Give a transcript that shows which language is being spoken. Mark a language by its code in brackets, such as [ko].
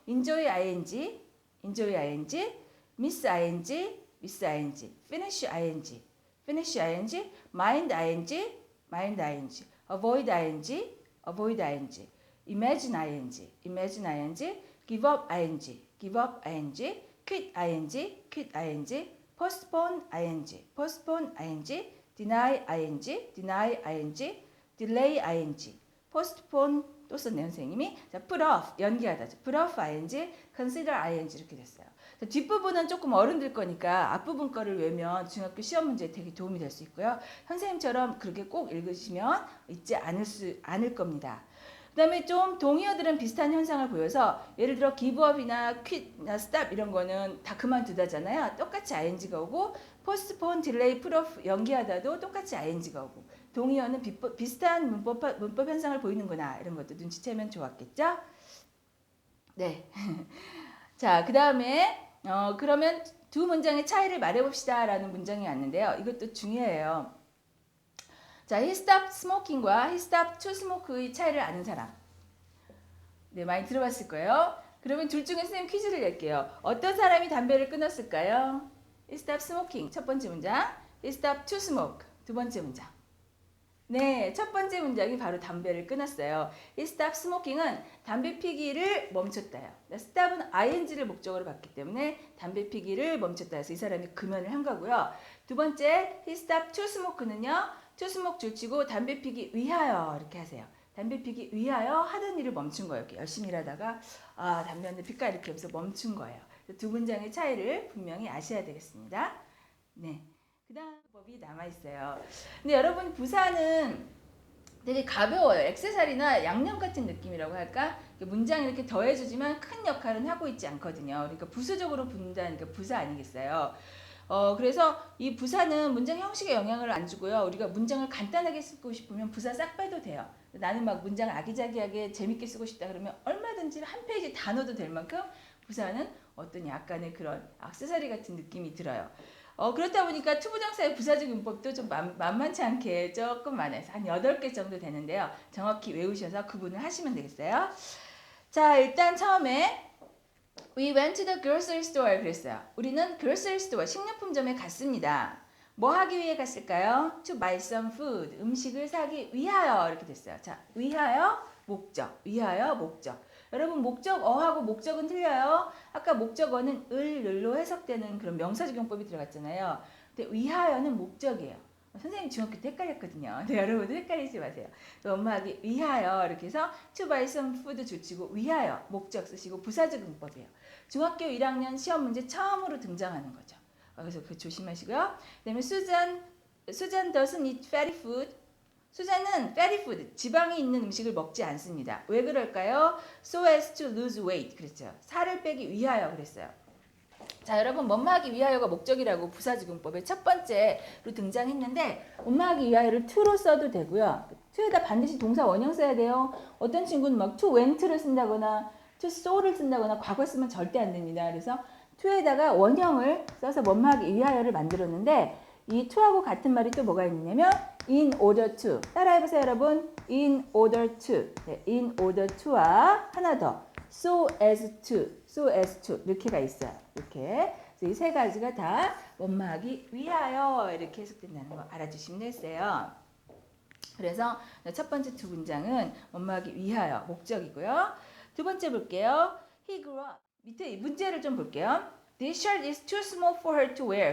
[en] enjoy ing, enjoy ing, miss ing, miss ing, finish ing, finish ing, mind ing, mind ing, avoid ing, avoid ing, imagine ing, imagine ing, give up ing, give up ing, quit ing, quit ing, postpone ing, postpone ing, deny ing, deny ing, delay ing, postpone [ko] 또 썼네요 선생님이. 자, put off 연기하다. [en] put off ing, consider ing [ko] 이렇게 됐어요. 자, 뒷부분은 조금 어른들 거니까 앞부분 거를 외우면 중학교 시험 문제에 되게 도움이 될 수 있고요. 선생님처럼 그렇게 꼭 읽으시면 잊지 않을 겁니다. 그 다음에 좀 동의어들은 비슷한 현상을 보여서 예를 들어 give up이나 quit나 stop 이런 거는 다 그만두다잖아요. 똑같이 ing가 오고 postpone, delay, put off 연기하다도 똑같이 ing가 오고 동의어는 비슷한 문법 현상을 보이는구나 이런 것도 눈치채면 좋았겠죠? 네. 자, 그 다음에 그러면 두 문장의 차이를 말해봅시다 라는 문장이 왔는데요. 이것도 중요해요. [en] 자, he stopped smoking과 he stopped to smoke의 [ko] 차이를 아는 사람. 네, 많이 들어봤을 거예요. 그러면 둘 중에 선생님 퀴즈를 낼게요. 어떤 사람이 담배를 끊었을까요? [en] he stopped smoking [ko] 첫 번째 문장, [en] he stopped to smoke [ko] 두 번째 문장. 네, 첫 번째 문장이 바로 담배를 끊었어요. 이 stop smoking은 담배 피기를 멈췄다요. stop은 ing를 목적으로 봤기 때문에 담배 피기를 멈췄다 해서 이 사람이 금연을 한 거고요. 두 번째, [en] he stopped to smoke는요. [ko] to smoke 줄치고 담배 피기 위하여 이렇게 하세요. 담배 피기 위하여 하던 일을 멈춘 거예요. 이렇게 열심히 일하다가 담배 한 대 필까 이렇게 하면서 멈춘 거예요. 두 문장의 차이를 분명히 아셔야 되겠습니다. 네. 그 다음 법이 남아있어요. 근데 여러분 부사는 되게 가벼워요. 액세서리나 양념 같은 느낌이라고 할까? 문장을 이렇게 더해주지만 큰 역할은 하고 있지 않거든요. 그러니까 부수적으로 붙는다니까 부사 아니겠어요? 그래서 이 부사는 문장 형식에 영향을 안 주고요. 우리가 문장을 간단하게 쓰고 싶으면 부사 싹 빼도 돼요. 나는 막 문장을 아기자기하게 재밌게 쓰고 싶다 그러면 얼마든지 한 페이지 다 넣어도 될 만큼 부사는 어떤 약간의 그런 액세서리 같은 느낌이 들어요. 그렇다 보니까 투부정사의 부사적 문법도 좀 만만치 않게 조금 많아요. 한 8개 정도 되는데요. 정확히 외우셔서 구분을 하시면 되겠어요. 자, 일단 처음에 [en] We went to the grocery store [ko] 그랬어요. 우리는 grocery store, 식료품점에 갔습니다. 뭐 하기 위해 갔을까요? [en] To buy some food, [ko] 음식을 사기 위하여 이렇게 됐어요. 자, 위하여, 목적, 위하여, 목적. 여러분 목적어하고 목적은 틀려요. 아까 목적어는 을로 해석되는 그런 명사적 용법이 들어갔잖아요. 근데 위하여는 목적이에요. 선생님 중학교 때 헷갈렸거든요. 네, 여러분도 헷갈리지 마세요. 엄마하기 위하여 이렇게 해서 [en] to buy some food [ko] 줄치고 위하여 목적 쓰시고 부사적 용법이에요. 중학교 1학년 시험 문제 처음으로 등장하는 거죠. 그래서 그 조심하시고요. 그다음에 [en] Susan doesn't eat fatty food. [ko] 수잔은 fatty food, 지방이 있는 음식을 먹지 않습니다. 왜 그럴까요? [en] So as to lose weight [ko] 그랬죠. 살을 빼기 위하여 그랬어요. 자, 여러분 뭐뭐하기 위하여가 목적이라고 부사지공법의 첫 번째로 등장했는데 뭐뭐하기 위하여를 to로 써도 되고요. to에다 반드시 동사 원형 써야 돼요. 어떤 친구는 막 to went를 쓴다거나 to so를 쓴다거나 과거 쓰면 절대 안 됩니다. 그래서 to에다가 원형을 써서 뭐뭐하기 위하여를 만들었는데 이 to하고 같은 말이 또 뭐가 있냐면 in order to. 따라해보세요 여러분. [en] in order to. 네, in order to와 [ko] 하나 더 [en] so as to. so as to [ko] 이렇게가 있어요. 이렇게. 이 세 가지가 다 뭐뭐하기 위하여 이렇게 해석된다는 거 알아주시면 되겠어요. 그래서 첫 번째 두 문장은 뭐뭐하기 위하여 목적이고요. 두 번째 볼게요. [en] He grew up. [ko] 밑에 문제를 좀 볼게요. [en] This shirt is too small for her to wear.